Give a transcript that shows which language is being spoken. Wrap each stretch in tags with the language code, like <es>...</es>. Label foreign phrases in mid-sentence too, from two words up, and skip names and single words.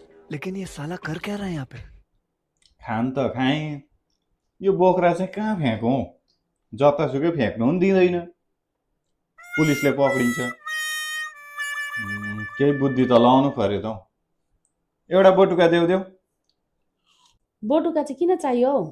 <hi>लेकिन ये साला कर क्या रहा है यहाँ पे?</hi> <ne>खान त खाएँ यो बोक्रा चाहिँ कहाँ फ्याँकौँ जतासुकै फ्याँक्नु पनि दिँदैन पुलिसले पक्रिन्छ केही बुद्धि त लाउनु पर्यो त हौ एउटा बटुका देऊ देऊ बोटुका चाहिँ किन चाहियो हौ?</ne>